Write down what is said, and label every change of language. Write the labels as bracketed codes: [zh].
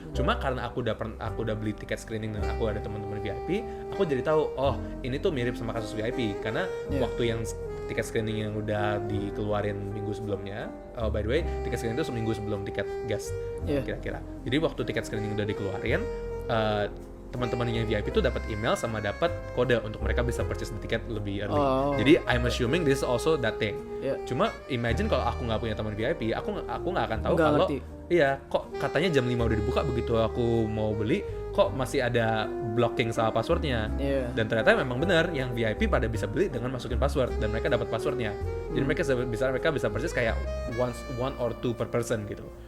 [id] Cuma karena aku udah beli tiket screening dan aku ada teman-teman VIP, aku jadi tahu oh ini tuh mirip sama kasus VIP karena waktu yang tiket screening yang udah dikeluarin minggu sebelumnya, [en] by the way [id] tiket screening itu seminggu sebelum tiket guest kira-kira. Jadi waktu tiket screening udah dikeluarin, teman-teman yang VIP itu dapat email sama dapat kode untuk mereka bisa [en] purchase the [id] tiket lebih early. Jadi [en] I'm assuming this is also that thing. [id] Cuma imagine kalau aku nggak punya teman VIP, aku nggak akan tahu kalau kok katanya jam 5 udah dibuka, begitu aku mau beli kok masih ada blocking sama passwordnya. Dan ternyata memang benar yang VIP pada bisa beli dengan masukin password dan mereka dapat passwordnya. Jadi mereka bisa purchase kayak [en] one or two per person [id] gitu.